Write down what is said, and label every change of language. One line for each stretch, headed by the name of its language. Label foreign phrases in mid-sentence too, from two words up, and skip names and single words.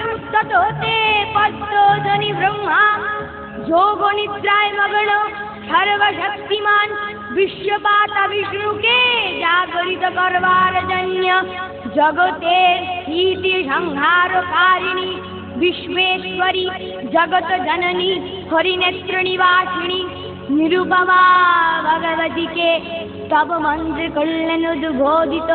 Bangla: উদ্ধত হতে পদ্মধ্বনি ব্রহ্মা যোগ নিদ্রায় মগ্ন সর্বশক্তিমান বিশ্বপাতা বিষ্ণুকে জাগরিত করবার জন্য জগতের স্থিতি সংহারকারিণী বিশ্বেশ্বরী জগৎ জননী হরিনেত্র নিবাসিনী নিরুপমা ভগবতী কে তব মন্ত্র কল্যাণ উদ্বোধিত।